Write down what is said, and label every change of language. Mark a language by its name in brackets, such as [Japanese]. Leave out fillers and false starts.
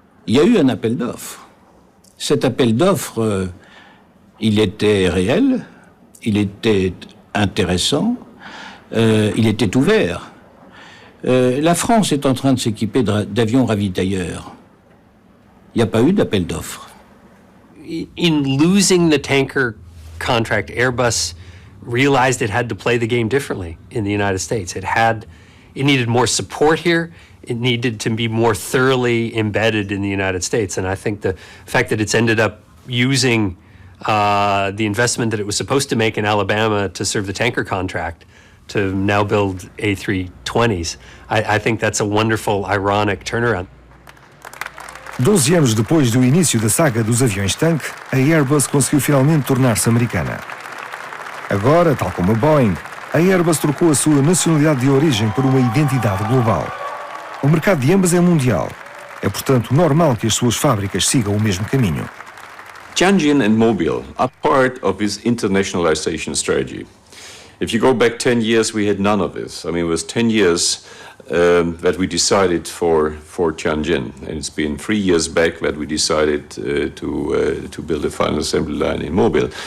[French] Il y a eu un appel d'offres. Cet appel d'offres, il était réel, il était intéressant, il était ouvert. La France est en train de s'équiper d'avions ravitailleurs. Il n'y a pas eu d'appel d'offres. [English] In losing the tanker contract, Airbus realized it had to play the game differently in the United States. It needed more support here. It needed to be more thoroughly embedded in the United States. And I think the fact that it's ended up using the investment that it was supposed to make in Alabama to serve the tanker contract to now build A320s, I think that's a wonderful, ironic turnaround. [Portuguese] 12 anos depois do início da saga dos aviões-tanque, a Airbus conseguiu finalmente tornar-se americana. Agora, tal como a Boeing, a Airbus trocou a sua nacionalidade de origem por uma identidade global. O mercado de ambas é mundial. É, portanto, normal que as suas fábricas sigam o mesmo caminho. [English] Tianjin and Mobile are part of this internationalization strategy. If you go back 10 years, we had none of this. I mean, it was 10 years that we decided for Tianjin, and it's been 3 years back that we decided to build a final assembly line in Mobile.